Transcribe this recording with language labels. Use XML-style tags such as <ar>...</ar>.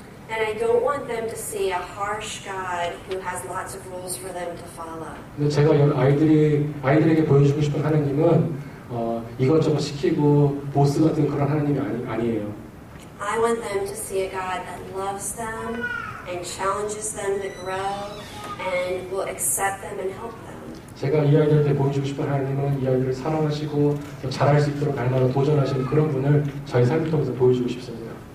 <en>And I don't want them to see a harsh God who has lots of rules for them to follow.</en> <ko>근데 제가 아이들에게 보여주고 싶은 하나님은 이것저것 시키고 보스 같은 그런 하나님이 아니에요.</ko> <en>I want them to see a God that loves them and challenges them to grow and will accept them and help them.</en> <ko>제가 이 아이들한테 보여주고 싶은 하나님은 이 아이들을 사랑하시고 또 잘할 수 있도록 날마다 도전하시는 그런 분을 저희 삶을 통해서 보여주고 싶습니다.</ko>